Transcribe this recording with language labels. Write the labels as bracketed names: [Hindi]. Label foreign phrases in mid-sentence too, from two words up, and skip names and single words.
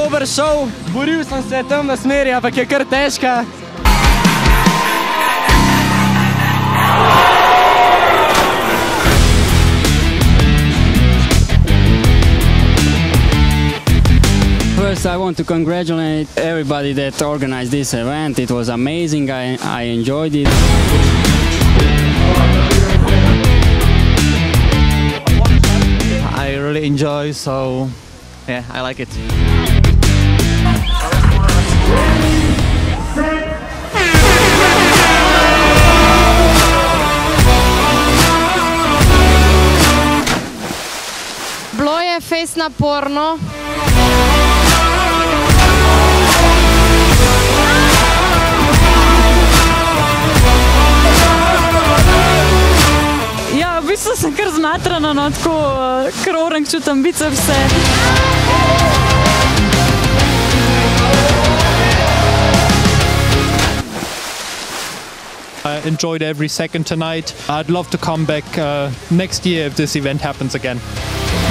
[Slovenian] šel, boril sem se tam na smeri, ampak je kar težka. [English] First, I want to congratulate everybody that organized this event. It was amazing. I enjoyed it. I really enjoy, so yeah, I like it. [Slovenian] Bilo je fejst naporno. Ja, v bistvu sem kar zmatrana, no, tako kar orang čutam bicepse. [English] I enjoyed every second tonight. I'd love to come back next year if this event happens again.